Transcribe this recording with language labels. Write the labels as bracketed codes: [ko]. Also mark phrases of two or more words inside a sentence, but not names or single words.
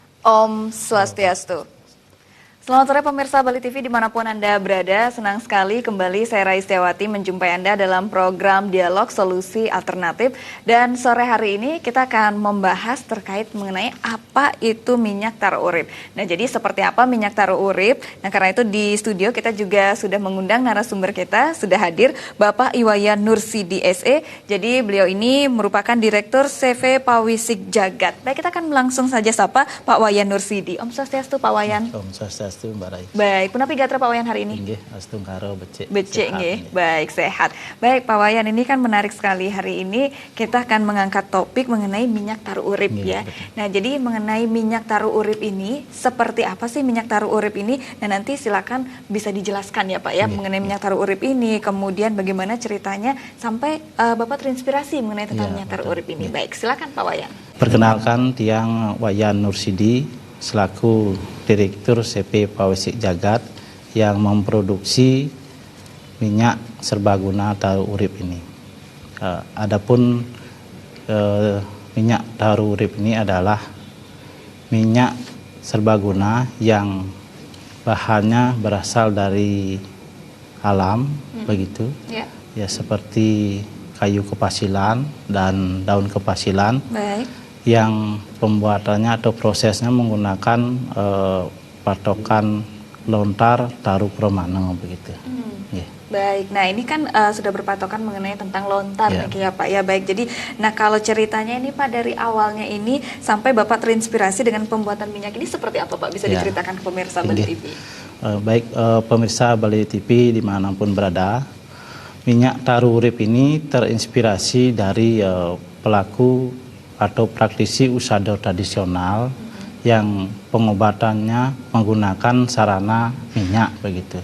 [ban] Om Swastiastu. [id] Selamat sore pemirsa Bali TV dimanapun Anda berada. Senang sekali kembali saya Raistiawati menjumpai Anda dalam program Dialog Solusi Alternatif. Dan sore hari ini kita akan membahas terkait mengenai apa itu minyak taro urip. Nah, jadi seperti apa minyak taro urip? Nah, karena itu di studio kita juga sudah mengundang narasumber kita, sudah hadir Bapak Iwayan Nursidi SE. Jadi beliau ini merupakan Direktur CV Pawisik Jagat. Baik, kita akan langsung saja sapa Pak Wayan Nursidi. [ban] Om Swastiastu Pak Wayan. Om Swastiastu Mbak Rai. [id] Baik, [ban] punapi gatra [id] Pak Wayan hari ini? [ban] Nggih, astungkaro becik. Becik nggih. [id] Baik, sehat. Baik, Pak Wayan, ini kan menarik sekali hari ini kita akan mengangkat topik mengenai minyak taro urip ya. Betul. Nah, jadi mengenai minyak taro urip ini seperti apa sih minyak taro urip ini? Nah, nanti silakan bisa dijelaskan ya, Pak ya, mengenai minyak taro urip ini, kemudian bagaimana ceritanya sampai Bapak terinspirasi mengenai tentang minyak taro urip ini. Baik, silakan Pak Wayan. Perkenalkan, Tiang Wayan Nursidi selaku Direktur CP Pawisik Jagat yang memproduksi minyak serbaguna taro urip ini. Adapun minyak taro urip ini adalah minyak serbaguna yang bahannya berasal dari alam, begitu. Ya, seperti kayu kepasilan dan daun kepasilan. Baik. Yang pembuatannya atau prosesnya menggunakan patokan lontar taru promano begitu. Yeah. Baik, nah ini kan sudah berpatokan mengenai tentang lontar ya Pak ya. Baik, jadi nah kalau ceritanya ini Pak dari awalnya ini sampai Bapak terinspirasi dengan pembuatan minyak ini seperti apa Pak? Bisa diceritakan ke pemirsa Bali TV? Baik, pemirsa Bali TV dimanapun berada, minyak taro urip ini terinspirasi dari pelaku atau praktisi usado tradisional yang pengobatannya menggunakan sarana minyak begitu.